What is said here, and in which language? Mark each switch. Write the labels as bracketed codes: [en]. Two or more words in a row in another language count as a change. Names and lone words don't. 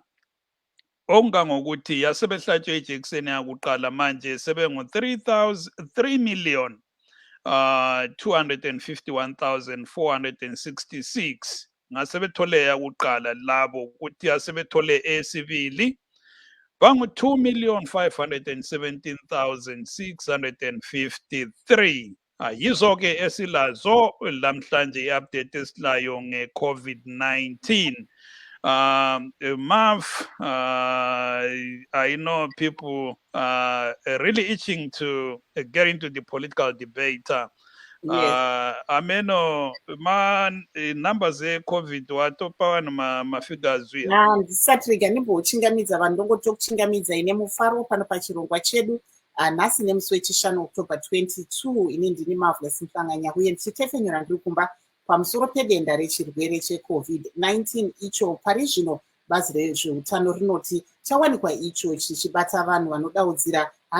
[nd] Okungangokuthi yasebehlatshwe ijekiseni yakuqala manje sebengu-3 million 251,466 ngasebethole yakuqala labo kuthi yasebethole eyesibili bangu-2,517,653 yizo-ke esilazo lamhlanje i-update esilayo nge-COVID-19. [en] Mav, I know people are really itching to get into the political debate. Yes. [sn] Ameno numbers e-COVID watopa vanhu mafigures uya ndisati rega ndimbochingamidza vanhu ndongotokuchingamidza ine mufaro pano pachirongwa chedu nhasi nemusi wechishanu October 22 ini ndini Marvelous Mhlanganya uye ndichitefenyura ndiri kumba pamusoro pedenda rechirwere cheCovid-19 icho pari zvino bazi rezveutano rinoti chawanikwa icho chichibata vanhu vanodaudzira